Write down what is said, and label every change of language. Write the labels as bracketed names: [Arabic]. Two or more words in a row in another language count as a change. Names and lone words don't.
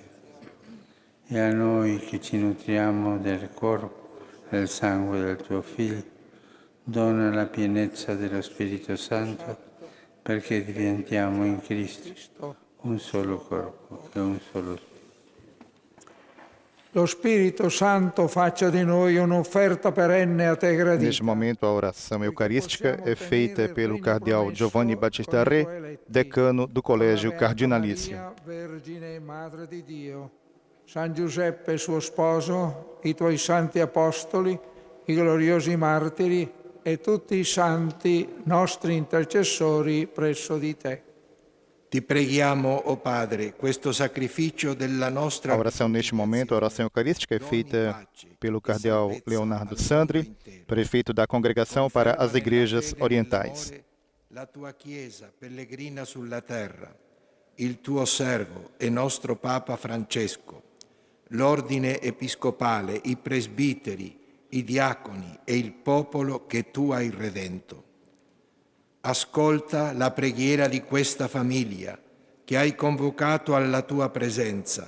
[Italian] E a noi che ci nutriamo del corpo e del sangue del tuo Figlio, dona la pienezza dello Spirito Santo perché diventiamo in Cristo un solo corpo e un solo Spirito. Lo Spirito Santo faccia di noi un'offerta perenne a te gradita. [Portuguese] Neste momento, a oração eucarística é feita pelo cardeal Giovanni Battista Re, decano do Colégio Cardinalício. [Italian] Vergine Madre di Dio, San Giuseppe suo sposo, i tuoi santi apostoli, i gloriosi martiri e tutti i santi nostri intercessori presso di te. Ti preghiamo, o Padre, questo sacrificio della nostra... [Portuguese] A oração neste momento, a oração eucarística é feita pelo cardeal Leonardo Sandri, prefeito da Congregação para as Igrejas Orientais. [Italian] La tua Chiesa pellegrina sulla terra, il tuo servo e nostro Papa Francesco, l'ordine episcopale, i presbiteri, i diaconi e il popolo che tu hai redento. Ascolta la preghiera di questa famiglia che hai convocato alla tua presenza.